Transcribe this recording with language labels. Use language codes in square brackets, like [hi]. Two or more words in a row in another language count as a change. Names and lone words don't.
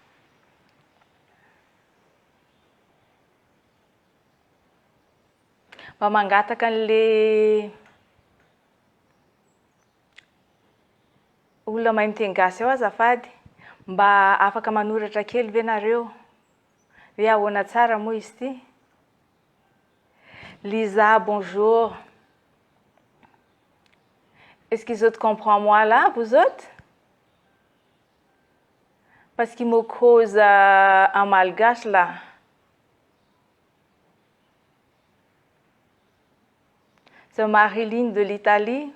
[mg] Mba mangataka an'le olona mahay miteny gasy ao azafady, mba afaka manoratra kely ve nareo? Hoe ahoana tsara moa izy ty? [fr] Lisa, bonjour. Est-ce qu'ils autres comprennent moi là, vous autres? Parce qu'il me cause un malgache là. C'est Marilyn de l'Italie.